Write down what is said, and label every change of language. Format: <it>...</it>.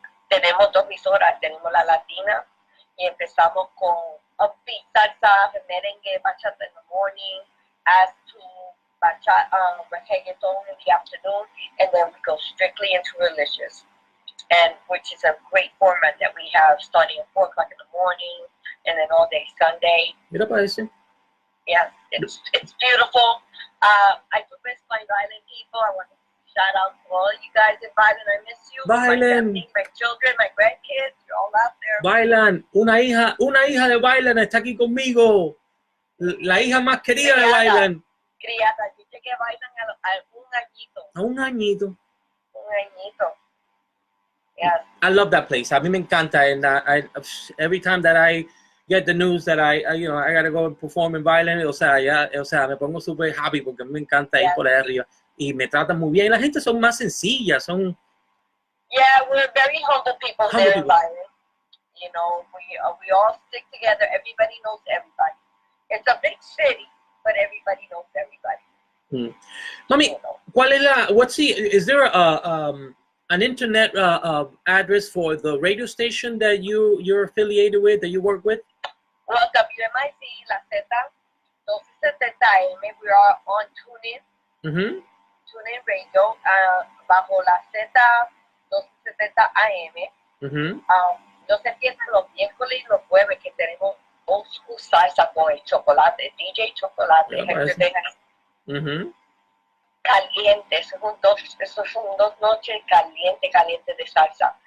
<en>Tenemos dos emisoras, tenemos la latina y empezamos con upbeat, salsa, merengue, bachata in the morning, as to reggaeton in the afternoon, and then we go strictly into religious, and which is a great format that we have starting at 4 o'clock in the morning, and then all day Sunday.</en> <es>Mira para eso.</es> <en>Yes, it's beautiful. I do miss my violin people. I want to shout out to all you guys in violin. I miss you. Violin. My children, my grandkids, you're all out there. Violin.</en> <es>Una hija de Violin está aquí conmigo. La hija más querida de Violin. Criada. Yo llegué a Violin a un añito. Un añito. Yes.</es> <en>I love that place. A mí me encanta. And every time that I get the news that I gotta go and perform in Violin, o sea, me pongo super happy porque me encanta ir por ahí arriba.</en> <es>Y me tratan muy bien. La gente son más sencillas, son.</es> <en>Yeah, we're very humble people there in Violin. You know, we all stick together. Everybody knows everybody. It's a big city, but everybody knows everybody. Mami, ¿cuál es is there an internet address for the radio station that you're affiliated with, that you work with? Well, WMIC, La Z, 1270 AM, we are on TuneIn.</en> <es>TuneIn Radio, bajo La Z, 1270 AM. No se pierdan los miércoles y los jueves que tenemos old school salsa con el chocolate, DJ Chocolate, caliente, esos son dos noches caliente de salsa.</es>